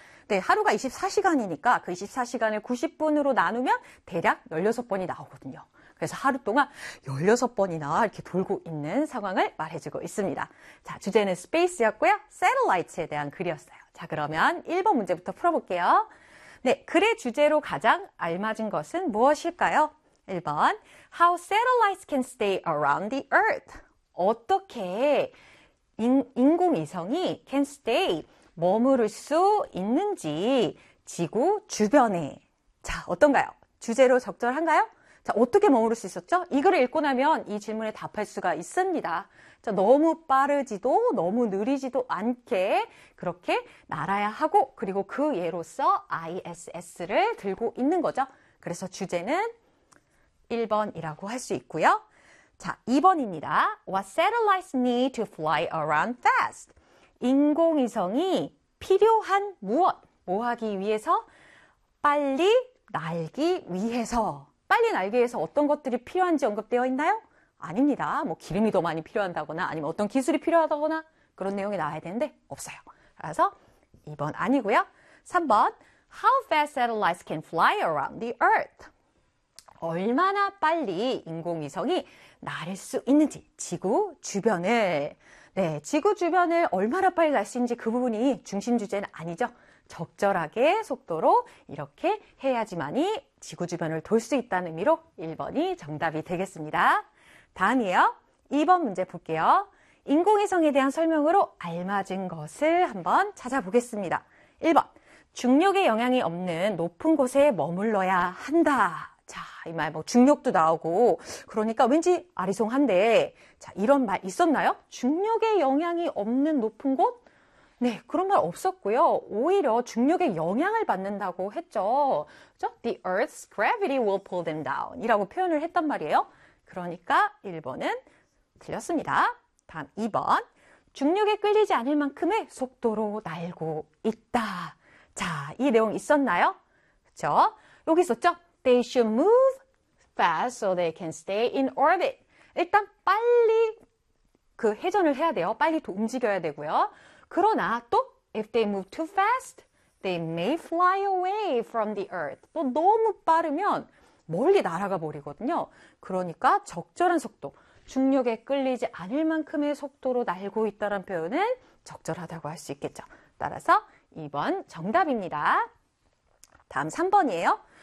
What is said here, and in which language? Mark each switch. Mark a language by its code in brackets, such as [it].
[ko] 네, 하루가 24시간이니까 그 24시간을 90분으로 나누면 대략 16번이 나오거든요. 그래서 하루 동안 16번이나 이렇게 돌고 있는 상황을 말해주고 있습니다. 자, 주제는 space였고요. satellites에 대한 글이었어요. 자, 그러면 1번 문제부터 풀어볼게요. 네, 글의 주제로 가장 알맞은 것은 무엇일까요? [en] 1번, how satellites can stay around the earth. [ko] 어떻게 인공위성이 can stay, 머무를 수 있는지 지구 주변에. 자, 어떤가요? 주제로 적절한가요? 자, 어떻게 머무를 수 있었죠? 이 글을 읽고 나면 이 질문에 답할 수가 있습니다. 자, 너무 빠르지도 너무 느리지도 않게 그렇게 날아야 하고, 그리고 그 예로서 ISS를 들고 있는 거죠. 그래서 주제는 1번이라고 할수 있고요. 자, 2번입니다. [en] What satellites need to fly around fast? [ko] 인공위성이 필요한 무엇? 뭐 하기 위해서? 빨리 날기 위해서. 빨리 날기 위해서 어떤 것들이 필요한지 언급되어 있나요? 아닙니다. 뭐 기름이 더 많이 필요한다거나 아니면 어떤 기술이 필요하다거나 그런 내용이 나와야 되는데 없어요. 그래서 2번 아니고요. 3번. [en] How fast satellites can fly around the earth? [ko] 얼마나 빨리 인공위성이 날수 있는지 지구 주변을. 네, 지구 주변을 얼마나 빨리 날수 있는지 그 부분이 중심 주제는 아니죠. 적절하게 속도로 이렇게 해야지만이 지구 주변을 돌수 있다는 의미로 1번이 정답이 되겠습니다. 다음이에요. 2번 문제 볼게요. 인공위성에 대한 설명으로 알맞은 것을 한번 찾아보겠습니다. 1번. 중력의 영향이 없는 높은 곳에 머물러야 한다. 자, 이말뭐 중력도 나오고 그러니까 왠지 아리송한데 자, 이런 말 있었나요? 중력의 영향이 없는 높은 곳? 네, 그런 말 없었고요. 오히려 중력의 영향을 받는다고 했죠. [en] The Earth's gravity will pull them down. [ko] 이라고 표현을 했단 말이에요. 그러니까 1번은 틀렸습니다. 다음 2번. 중력에 끌리지 않을 만큼의 속도로 날고 있다. 자, 이 내용 있었나요? 그쵸? 여기 있었죠? [en] They should move fast so they can stay in orbit. [ko] 일단 빨리 그 회전을 해야 돼요. 빨리 움직여야 되고요. 그러나 또 [en] if they move too fast, they may fly away from the earth. [ko] 또 너무 빠르면 멀리 날아가 버리거든요. 그러니까 적절한 속도, 중력에 끌리지 않을 만큼의 속도로 날고 있다는 표현은 적절하다고 할수 있겠죠. 따라서 2번 정답입니다. 다음 3번이에요.